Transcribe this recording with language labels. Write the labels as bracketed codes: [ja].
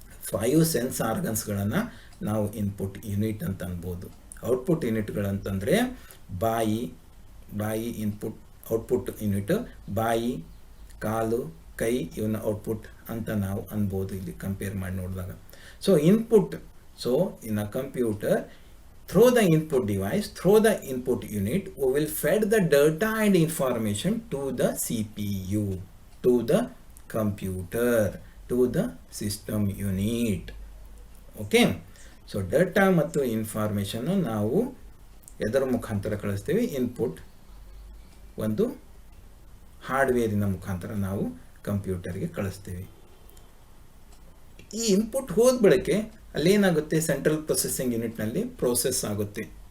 [kn] 5 sense ಆರ್ಗನ್ಸ್ಗಳನ್ನು ನಾವು input unit ಅಂತ ಅನ್ಬೋದು. ಔಟ್ಪುಟ್ ಯೂನಿಟ್ಗಳಂತಂದರೆ ಬಾಯಿ ಇನ್ಪುಟ್ ಔಟ್ಪುಟ್ ಯೂನಿಟ್, ಬಾಯಿ, ಕಾಲು, ಕೈ ಇವನ್ನ ಔಟ್ಪುಟ್ ಅಂತ ನಾವು ಅನ್ಬೋದು ಇಲ್ಲಿ ಕಂಪೇರ್ ಮಾಡಿ ನೋಡಿದಾಗ. [en] So input, so in a computer, through the input device, through the input unit, we will fed the data and information to the CPU, to the computer, to the system unit. [kn] Okay, so data ಮತ್ತು information ನಾವು ಎದರ ಮುಖಾಂತರ ಕಳಿಸ್ತೀವಿ? Input ಒಂದು ಹಾರ್ಡ್ವೇರಿನ ಮುಖಾಂತರ ನಾವು ಕಂಪ್ಯೂಟರ್ಗೆ ಕಳಿಸ್ತೀವಿ. ಈ ಇನ್ಪುಟ್ ಹೋದ ಬಳಿಕೆ ಅಲ್ಲೇನಾಗುತ್ತೆ? ಸೆಂಟ್ರಲ್ ಪ್ರೊಸೆಸಿಂಗ್ ಯೂನಿಟ್ನಲ್ಲಿ ಪ್ರೋಸೆಸ್ ಆಗುತ್ತೆ.